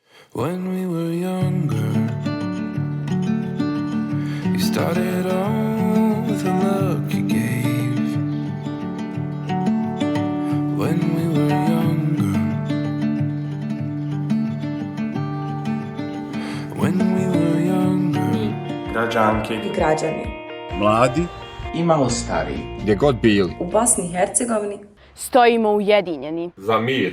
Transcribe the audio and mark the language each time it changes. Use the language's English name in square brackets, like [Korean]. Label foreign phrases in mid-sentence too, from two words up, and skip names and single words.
[English] When we were younger, you started off with a look you gave. When we were younger, when we were younger. [Bosnian] Građanke i građani mladi i malo stariji, gdje god bili. u Bosni i Hercegovini stojimo ujedinjeni za mir